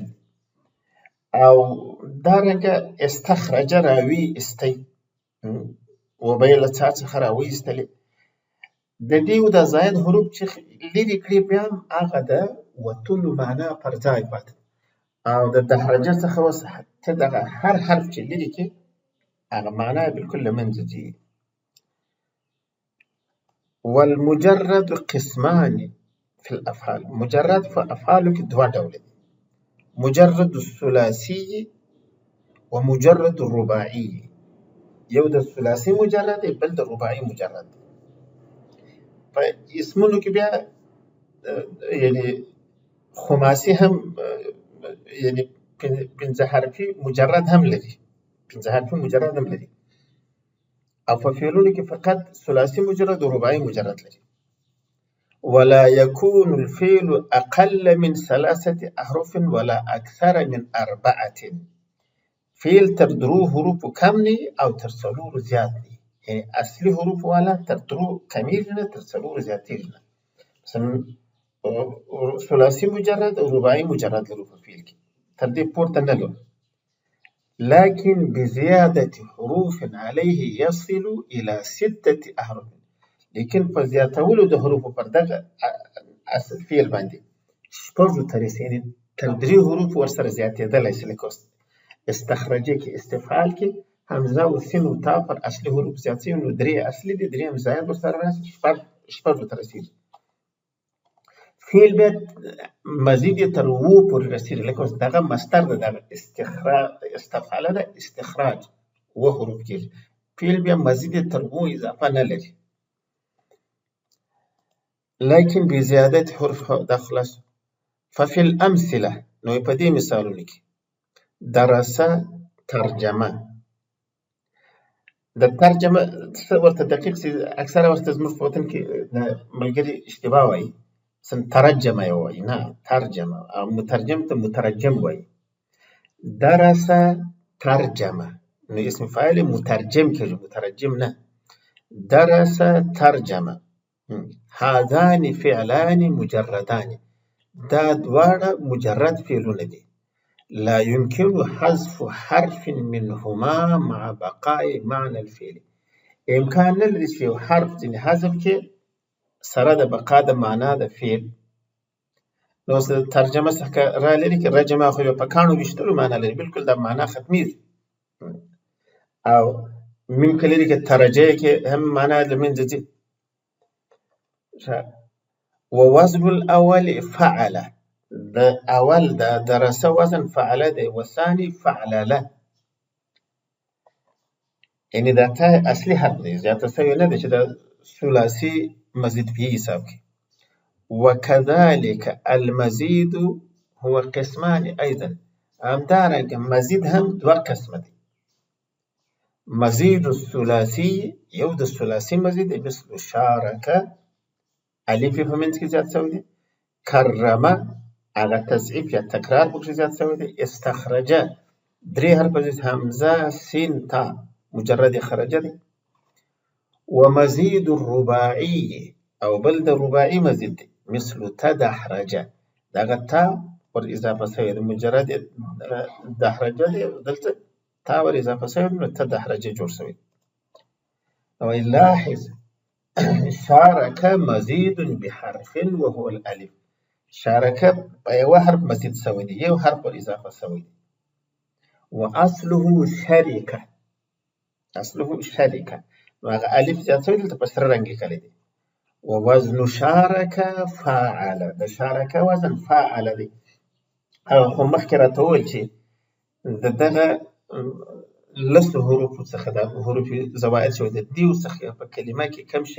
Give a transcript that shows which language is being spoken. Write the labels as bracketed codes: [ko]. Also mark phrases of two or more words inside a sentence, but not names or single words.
[ps] او دارنګه استخرجه راوی ایستی، وبه یې له څا څخه راوی ایستلې. د دې او د زائد حروف چې لرې کړي بیا هم هغه د وتلو معنا پر ځای پاتې. او د دحرجه څخه اوس ته دغه هر حرف چې لرې کړي هغه معنا یې بالکل له منځه ځي. [ar] والمجرد قسمان في الافعال. [ps] مجرد په افعالو کې دوه ډوله دي، [ar] مجرد الثلاثي ومجرد الرباعي. [ps] یو د ثلاثي مجرد دی، بل د رباعي مجرد دی. په اسمونو کې بیا یعنی خماسي هم یعنی پنځه حرفي مجرد هم لري، پنځه حرفي مجرد هم لري. او په فعلونو کې فقط ثلاثي مجرد او رباعي مجرد لري. [ar] ولا يكون الفعل اقل من 3 احرف ولا اكثر من 4. [ps] فعل تر درو حروف کم نه او تر څلورو زیات نه، یعنی اصلي حروف والا تر درو کمیږي نه، تر څلورو زیاتېږي نه. مثلا ثلاثي مجرد او رباعي مجرد لرو په فعل کې، تر دې پورته نه لرو. [ar] لكن بزيادة حروف عليه يصل إلى 6 أحرف. [ps] لیکن په زیاتولو د حروفو پر دغه اصل فعل باندې شپږو ته رسي، یعنې تر 3 حروف ورسره زیاتېدلی شي. لکه استخرجه کې استفعال کې همزه و سین و تا پر اصلي حروف زیات شوي، نو 3 اصلي دي، 3 زاید ورسره راشي، شپږو ته رسېږي. فعل بیا مزید یې تر 7 پورې رسېږي. لکه اوس دغه مصدر ده، دغه استفعاله ده، استخراج 7 حروف کېږي. فعل بیا مزید یې تر 7 اضافه نه لري. لیکن [ar] بزیادت حروف [ps] دا خلاص. [ar] ففي الامثله، [ps] نو په دې مثالونو کې [ar] درسه ترجمه، [ps] د ترجمه څه ورته دقیق سي اکثره ورته زموږ په وطن کې ملګري اشتباه وایي ترجمه یې وایي نه ترجمه او مترجم ته مترجم وایي [ar] درس ترجمه [ps] نو [ar] اسم فاعل [ps] مترجم کېږي مترجم نه [ar] درس ترجمه هذان فعلان مجردان [ps] دا دواړه مجرد فعلونه دي [ar] لا يمكن حذف حرف منهما مع بقاء معنى الفعل [ps] امکان نه لري چې یو حرف ځینې حذف کې سره د بقا د معنا د فعل نو ترجمه څخه را لري کې رجمه خو په کانو ویشتلو معنا لري بالکل د معنا ختمیږي او ممکن لري کې ترجه کې هم معنا د منځ ځي [ar] ووزن الاول فعل [ps] د اول د درسه وزن فعل دی [ar] والثاني فعلله [ps] یعنی دا ته اصلي حرف دی زیاته شوی نه دی چې د ثلاثي مزید فيه حساب کې [ar] وكذلك المزيد هو قسمان ايضا [ps] همدارنګه مزید هم دوه قسمه دي [ar] مزید الثلاثي [ps] یو د ثلاثي مزید [ar] مثل شارك [ps] الف په منځ کې زیات شوی دی کرمه هغه تضعیف یا تکرار پکې زیات شوی دی استخرجه درې حرف همزه سین تا مجرد خرجه دی [ar] ومزید الرباعي [ps] او بل د رباعي مزید دی [ar] مثل تدحرجه [ps] دغه تا ور اضافه شوی دی مجرد دحرجه دی دلته تا ور اضافه شوی نو تدحرجه جوړ شوی او [ar] لاحظ شارك مزيد بحرف وهو الالف شارك [ps] یو حرف مزید شوی دی یو حرف ور اضافه شوی دی [ar] واصله شركه [ps] اصله شركه هغه الف زیات شوی دلته په سره رنګ لیکلی دی [ar] ووزن شارك فاعل [ps] د شارك وزن فاعل دی او خو مخکې راته وویل چې د دغه لسو حروفو څخه د حروف زوائد شوی د دیو څخه په کلمه کې کم شی